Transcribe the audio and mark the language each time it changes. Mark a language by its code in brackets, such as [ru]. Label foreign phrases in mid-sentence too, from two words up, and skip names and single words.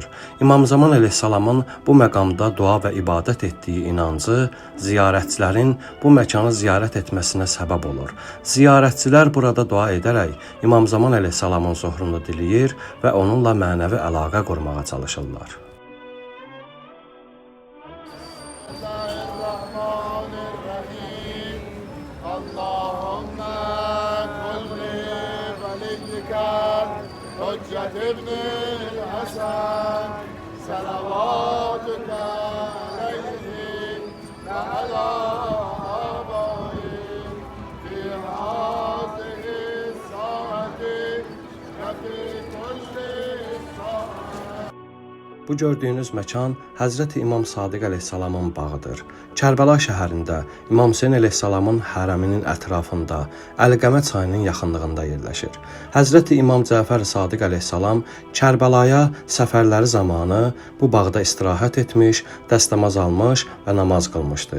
[az] İmam Zaman əleyhissalamın bu məqamda dua və ibadət etdiyi inancı ziyarətçilərin bu məkanı ziyarət etməsinə səbəb olur. Ziyarətçilər burada dua edərək İmam Zaman əleyhissalamın zuhurunu diləyir və onunla mənəvi əlaqə qurmağa çalışırlar. [ar] حجة ابن الحسن صلواتك عليه وعلى آبائه في هذه الساعة وفي كل ساعة. [az] Bu gördüyünüz məkan Həzrəti İmam Sadiq əleyhissalamın bağıdır. Kərbəla şəhərində İmam Hüseyn əleyhissalamın hərəminin ətrafında Əliqəmə çayının yaxınlığında yerləşir. Həzrəti İmam Cəfər Sadiq əleyhissalam Kərbəlaya səfərləri zamanı bu bağda istirahət etmiş, dəstəmaz almış və namaz qılmışdı.